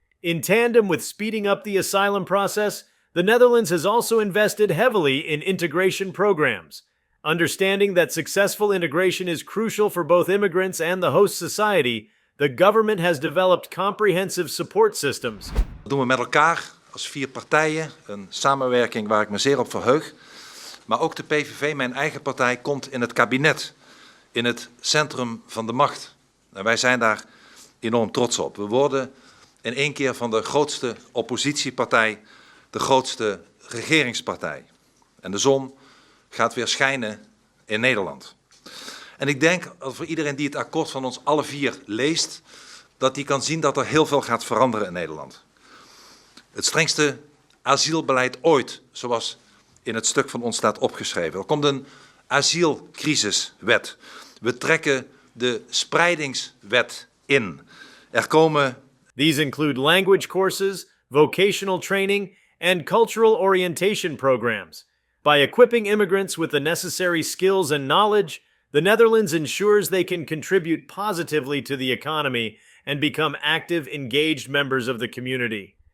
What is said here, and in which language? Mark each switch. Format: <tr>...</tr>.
<en>In tandem with speeding up the asylum process, the Netherlands has also invested heavily in integration programs. Understanding that successful integration is crucial for both immigrants and the host society, the government has developed comprehensive support systems.</en> <nl>Dat doen we met elkaar als 4 partijen, een samenwerking waar ik me zeer op verheug. Maar ook de PVV, mijn eigen partij, komt in het kabinet, in het centrum van de macht. En wij zijn daar enorm trots op. We worden in één keer van de grootste oppositiepartij de grootste regeringspartij. En de zon gaat weer schijnen in Nederland. En ik denk dat voor iedereen die het akkoord van ons alle 4 leest, dat die kan zien dat er heel veel gaat veranderen in Nederland. Het strengste asielbeleid ooit, zoals in het stuk van ons staat opgeschreven. Er komt een asielcrisiswet. We trekken de spreidingswet in. Er komen...</nl> <en>These include language courses, vocational training, and cultural orientation programs. By equipping immigrants with the necessary skills and knowledge, the Netherlands ensures they can contribute positively to the economy and become active, engaged members of the community.</en>